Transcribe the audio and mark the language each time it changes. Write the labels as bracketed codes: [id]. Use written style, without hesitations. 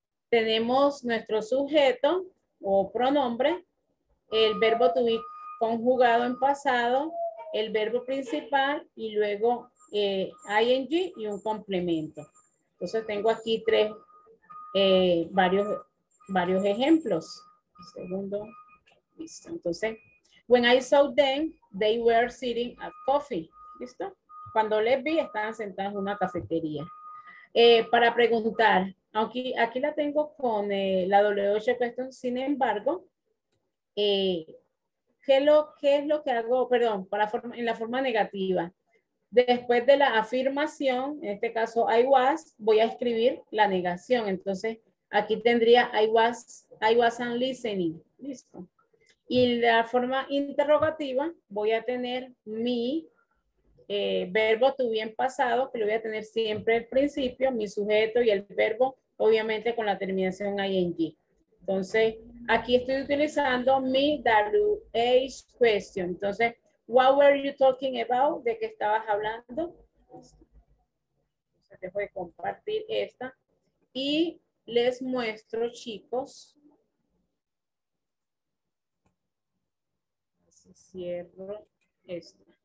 [es] Tenemos nuestro sujeto o pronombre, el verbo to be conjugado en pasado, el verbo principal y luego ing y un complemento. Entonces tengo aquí varios ejemplos. Segundo, listo. Entonces, [en] when I saw them, they were sitting at coffee. [es] ¿Listo? Cuando les vi, estaban sentados en una cafetería. Para preguntar, aquí la tengo con la W8 question, sin embargo, ¿qué es lo que hago? Perdón, en la forma negativa. Después de la afirmación, en este caso [en] I was, [es] voy a escribir la negación. Entonces, aquí tendría [en] I wasn't listening. [es] Listo. Y la forma interrogativa, voy a tener mi verbo to be en pasado, que lo voy a tener siempre al principio, mi sujeto y el verbo, obviamente con la terminación ing. Entonces, aquí estoy utilizando mi WH question. Entonces, [en] what were you talking about? [es] ¿De qué estabas hablando? Entonces, dejo de compartir esta. Y les muestro, chicos. Así cierro esto.